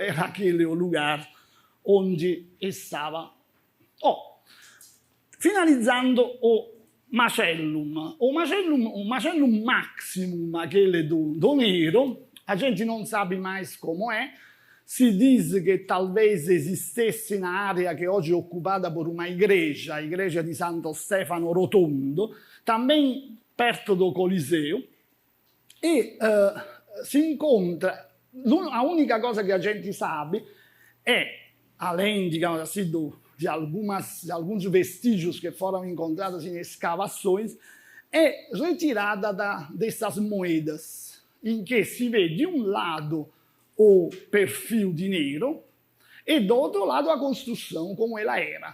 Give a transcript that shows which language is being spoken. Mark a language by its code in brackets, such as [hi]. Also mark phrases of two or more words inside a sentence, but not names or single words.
[pt] Era aquele o lugar onde estava. Finalizzando o Macellum. O Macellum Maximum, aquele do Nero, a gente não sabe mais como é. [it] Si diz che talvez esistesse un'area che oggi è occupata [pt] por uma igreja, a igreja [it] di Santo [pt] Stefano Rotondo, também perto do Coliseu, [it] e si incontra, [pt] a única cosa che a gente sabe è, além, digamos assim, de alguns vestígios que foram encontrados em escavações, é retirada dessas moedas, em que se vê de um lado o perfil de Nero e do outro lado a construção como ela era.